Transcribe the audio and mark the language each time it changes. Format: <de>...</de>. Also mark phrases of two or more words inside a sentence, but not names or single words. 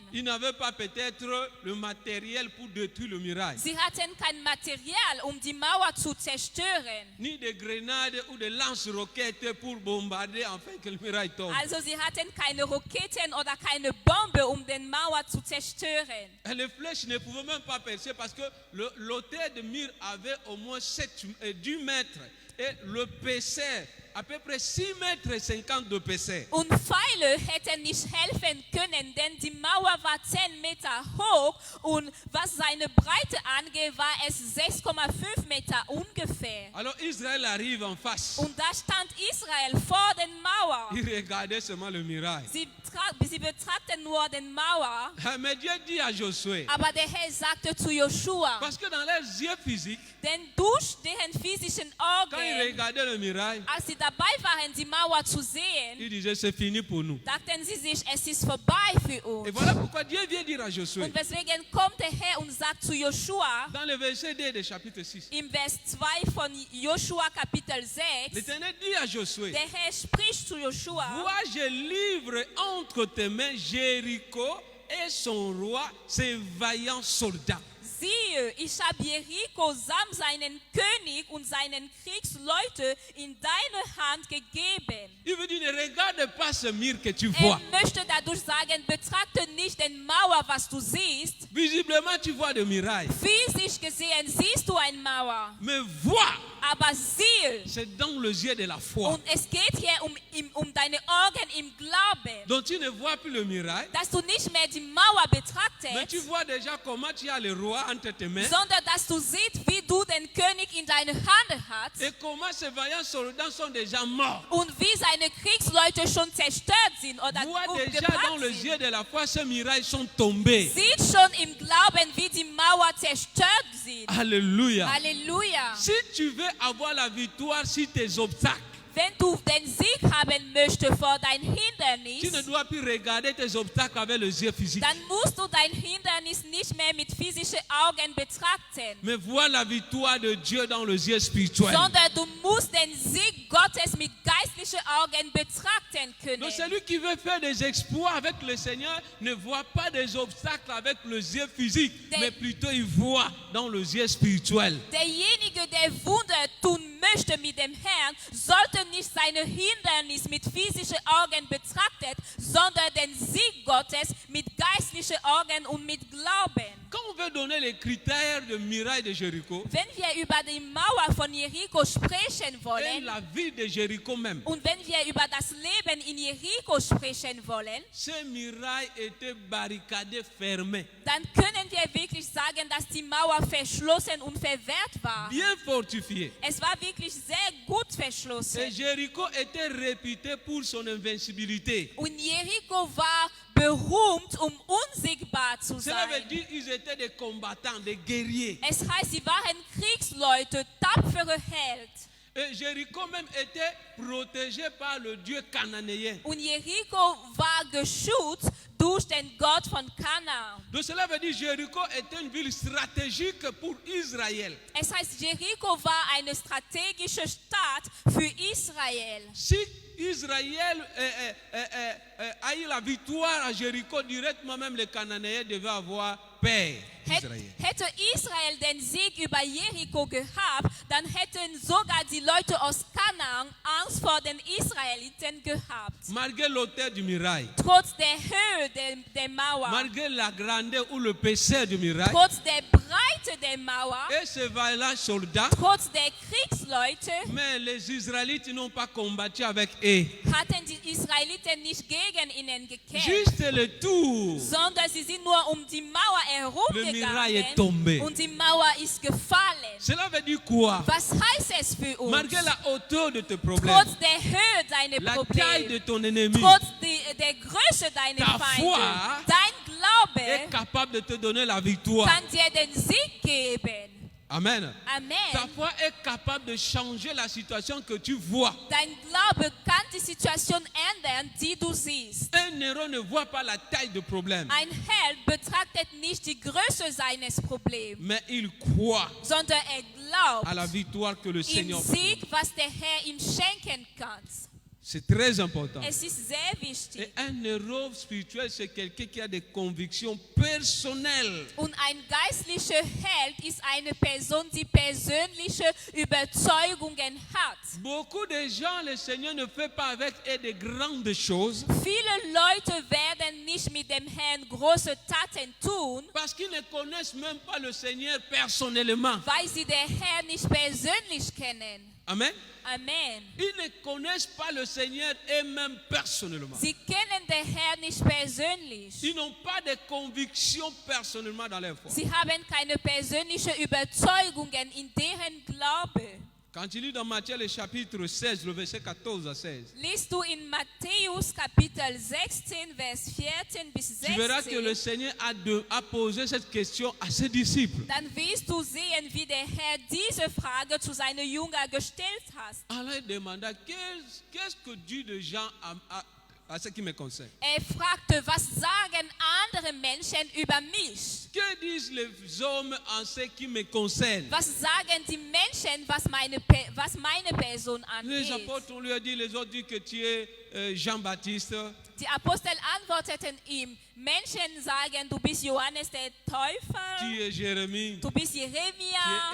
<fr>Ils n'avaient pas peut-être le matériel pour détruire le muraille,</fr> <de>Sie hatten kein Material, die Mauer zu zerstören.</de> <fr>ni de grenades ou de lance-roquettes pour bombarder afin que le muraille tombe.</fr> <de>Also sie hatten keine Raketen oder keine Bombe, den Mauer zu zerstören.</de> <fr>Et les flèches ne pouvaient même pas percer parce que l'autel de mur avait au moins 10 mètres et l'épaisseur à peu près 6 mètres 50 d'épaisseur.</fr> <de>Und Pfeile hätten nicht helfen können, denn die Mauer war 10 Meter hoch und was seine Breite angeht, war es 6,5 Meter ungefähr.</de> <fr>Alors Israël arrive en face.</fr> <de>Und da stand Israel vor den Mauer.</de> <fr>Il regardait seulement le muraille.</fr> <de>Sie betrachten nur den Mauer,</de> <fr>Mais Dieu dit à Josué,</fr> <de>aber der Herr sagte zu Joshua,</de> <fr>parce que dans leurs yeux physiques,</fr> <de>denn durch deren physischen</de> <fr>quand ils</fr> <de>Augen,</de> <fr>regardaient le muraille,</fr> <de>als sie dabei waren, die Mauer zu sehen,</de> <fr>ils disaient c'est fini pour nous.</fr> <de>dachten sie sich, es ist vorbei für</de> <fr>Et</fr> <de>uns.</de> <fr>voilà pourquoi Dieu vient dire à Josué,</fr> <de>Und deswegen kommt der Herr und sagt zu Joshua,</de> <fr>dans le verset 2 du chapitre 6,</fr> <de>im Vers 2 von Joshua Kapitel 6,</de> <fr>l'Éternel dit à Josué,</fr> <de>der Herr spricht zu Joshua,</de> <fr>vois, je livre entre tes mains Jéricho et son roi, ses vaillants soldats.</fr> <de>siehe, ich habe Jericho samt seinen König und seinen Kriegsleute in deine Hand gegeben.</de> <fr>Il veut dire, ne regarde pas ce mur que tu vois.</fr> <de>Möchte dadurch sagen, betrachte nicht den Mauer, was du siehst.</de> <fr>Visiblement, tu vois des murailles.</fr> <de>Physisch gesehen siehst du eine Mauer,</de> <fr>Mais vois,</fr> <de>aber siehe,</de> <fr>c'est dans les yeux de la foi.</fr> <de>und es geht hier um deine Augen im Glauben,</de> <fr>Donc tu ne vois plus le muraille,</fr> <de>dass du nicht mehr die Mauer</de> <fr>mais</fr> <de>betrachtest,</de> <fr>tu vois déjà comment tu as le roi entre tes mains</fr> <de>sondern dass du siehst, wie du den König in deine Hand hast</de> <fr>et comment ces vaillants soldats sont déjà morts.</fr> <de>und wie seine Kriegsleute schon zerstört sind oder</de> <fr>Vois déjà</fr> <de>umgebracht</de> <fr>dans les</fr> <de>sind.</de> <fr>yeux de la foi ces murailles sont tombées.</fr> <de>Sieht schon im Glauben, wie die Mauer zerstört sind.</de> <fr>Alléluia.</fr> <de>Halleluja.</de> <fr>Si tu veux avoir la victoire sur tes obstacles,</fr> <de>Wenn du den Sieg haben möchtest vor dein</de> <fr>tu ne</fr> <de>Hindernis,</de> <fr>dois plus regarder tes obstacles avec les yeux physiques,</fr> <de>dann musst du dein Hindernis nicht mehr mit physischen Augen betrachten,</de> <fr>mais vois la victoire de Dieu dans les yeux spirituels.</fr> <de>sondern du musst den Sieg Gottes mit geistlichen Augen betrachten können.</de> <fr>Donc celui qui veut faire des exploits avec le Seigneur ne voit pas des obstacles avec les yeux physiques, mais plutôt il voit dans les yeux spirituels.</fr> <de>Derjenige, der Wunder tun möchte mit dem Herrn, sollte nicht seine Hindernis mit physischen Augen betrachtet, sondern den Sieg Gottes mit geistlichen Augen und mit Glauben.</de> <fr>Quand on veut donner les critères de muraille de Jéricho,</fr> <de>Wenn wir über die Mauer von Jericho sprechen</de> <fr>et</fr> <de>wollen</de> <fr>la ville de Jéricho même,</fr> <de>und wenn wir über das Leben in Jericho sprechen wollen,</de> <fr>ces murailles étaient barricadées, fermées,</fr> <de>dann können wir wirklich sagen, dass die Mauer verschlossen und verwehrt war.</de> <fr>bien fortifiées.</fr> <de>Es war wirklich sehr gut</de> <fr>Et</fr> <de>verschlossen.</de> <fr>Jéricho était réputé pour son invincibilité.</fr> <de>Und Jericho war berühmt, unsiegbar zu</de> <fr>Cela veut</fr> <de>sein.</de> <fr>dire qu'ils étaient des combattants, des guerriers.</fr> <de>Es heißt, sie waren Kriegsleute, tapfere Held.</de> <fr>Et Jéricho même était protégé par le Dieu cananéen.</fr> <de>Und Jericho war geschützt durch den Gott von Kanaan.</de> <fr>Donc cela veut dire que Jéricho était une ville stratégique pour Israël.</fr> <de>Es heißt, Jericho war eine strategische Stadt für Israel.</de> <fr>Si Israël a eu la victoire à Jéricho, directement même les Cananéens devaient avoir paix.</fr> <de>Israël. Hätte Israel den Sieg über Jericho gehabt, dann hätten sogar die Leute aus Kanaan Angst vor den Israeliten gehabt.</de> <fr>Malgré l'auteur du muraille,</fr> <de>Trotz der Höhe der Mauer,</de> <fr>malgré la grandeur ou le péché du muraille,</fr> <de>trotz der Breite der Mauer,</de> <fr>et ce vaillant soldat,</fr> <de>trotz der Kriegsleute,</de> <fr>mais les Israélites n'ont pas combattu avec eux.</fr> <de>hatten die Israeliten nicht gegen ihnen gekämpft,</de> <fr>Juste le tour.</fr> <de>sondern sie sind nur um die Mauer</de> <fr>Le muraille est tombé.</fr> <de>herumgegangen und die Mauer ist gefallen.</de> <fr>Cela veut dire quoi?</fr> <de>Was heißt es für uns?</de> <fr>Malgré la hauteur de tes problèmes,</fr> <de>Trotz der Höhe deiner</de> <fr>la taille de</fr> <de>Probleme,</de> <fr>ton ennemi</fr> <de>trotz der Größe deiner</de> <fr>Ta</fr> <de>Feinde,</de> <fr>foi</fr> <de>dein</de> <fr>est</fr> <de>Glaube</de> <fr>capable de te donner la victoire.</fr> <de>kann dir den Sieg geben.</de> <fr>Amen. Ta</fr> <de>Amen.</de> <fr>foi est capable de changer la situation que tu vois.</fr> <de>Dein Glaube kann die Situation ändern, die du siehst.</de> <fr>Un héros ne voit pas la taille du problème,</fr> <de>Ein Held betrachtet nicht die Größe seines Problems,</de> <fr>mais il croit</fr> <de>sondern</de> <fr>à la</fr> <de>glaubt</de> <fr>victoire que le</fr> <de>im</de> <fr>Seigneur fait.</fr> <de>Sieg, was der Herr ihm schenken kann.</de> <fr>C'est très important.</fr> <de>Es ist sehr wichtig.</de> <fr>Et un héros spirituel, c'est quelqu'un qui a des convictions personnelles.</fr> <de>Und ein geistlicher Held ist eine Person, die persönliche Überzeugungen hat.</de> <fr>Beaucoup de gens, le Seigneur ne fait pas avec eux de grandes choses</fr> <de>Viele Leute werden nicht mit dem Herrn große Taten tun,</de> <fr>parce qu'ils ne connaissent même pas le Seigneur personnellement.</fr> <de>weil sie den Herrn nicht persönlich kennen.</de> <fr>Amen.</fr> <de>Amen.</de> <fr>Ils ne connaissent pas le Seigneur eux-mêmes personnellement.</fr> <de>Sie kennen den Herrn nicht persönlich.</de> <fr>Ils n'ont pas de convictions personnellement dans leur foi.</fr> <de>Sie haben keine persönlichen Überzeugungen in deren Glaube.</de> <fr>Quand tu lis dans Matthieu le chapitre 16, le verset 14 à 16,</fr> <de>Liest du in Matthäus Kapitel 16, Vers 14 bis</de> <fr>tu verras que le</fr> <de>16,</de> <fr>Seigneur a posé cette question à ses disciples.</fr> <de>dann wirst du sehen, wie der Herr diese Frage zu seinen Jüngern gestellt hat.</de> <fr>Alors il demanda, qu'est-ce que dit de Jean à ce qui me concerne?</fr> <de>Fragte, was sagen andere Menschen über mich?</de> <fr>Que disent les hommes en ce qui me concerne?</fr> <de>Was sagen die Menschen, was meine Person</de> <fr>Les</fr> <de>angeht?</de> <fr>apôtres, on lui a dit, les autres disent que tu es Jean-Baptiste,</fr> <de>Die Apostel antworteten ihm, Menschen sagen, du bist Johannes der</de> <fr>tu</fr> <de>Täufer,</de> <fr>es Jérémie,</fr> <de>du bist</de> <fr>tu es</fr> <de>Jeremia,</de>